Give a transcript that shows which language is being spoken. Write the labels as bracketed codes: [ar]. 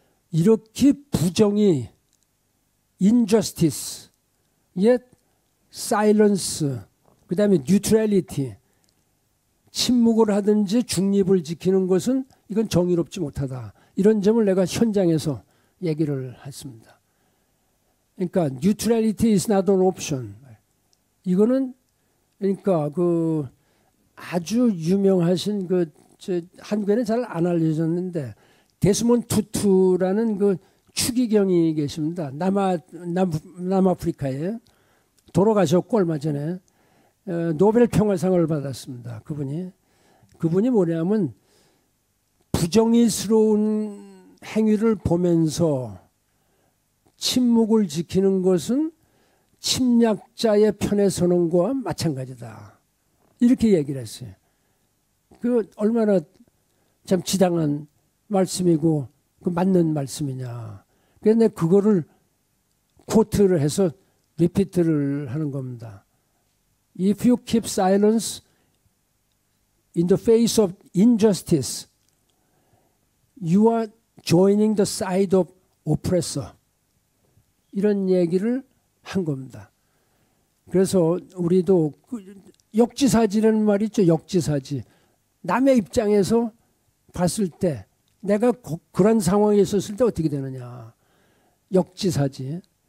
[ko] 이렇게 부정이 [en] injustice, yet silence, [ko] 그 다음에 neutrality, 침묵을 하든지 중립을 지키는 것은 이건 정의롭지 못하다. 이런 점을 내가 현장에서 얘기를 했습니다. [en] 그러니까 neutrality is not an option. [ko] 이거는 그러니까 그 아주 유명하신 그 한국에는 잘 안 알려졌는데 데스몬드 투투라는 그 추기경이 계십니다. 남아프리카에 돌아가셨고 얼마 전에 노벨 평화상을 받았습니다. 그분이 뭐냐면 부정의스러운 행위를 보면서 침묵을 지키는 것은 침략자의 편에 서는 것과 마찬가지다. 이렇게 얘기를 했어요. 그 얼마나 참 지당한 말씀이고 그 맞는 말씀이냐. 그래서 내가 그거를 코트를 해서 리피트를 하는 겁니다. [en] If you keep silence in the face of injustice, you are joining the side of oppressor. [ko] 이런 얘기를 한 겁니다. 그래서 우리도 역지사지라는 말이 있죠. 역지사지. 남의 입장에서 봤을 때 내가 그런 상황에 있었을 때 어떻게 되느냐. 역지사지.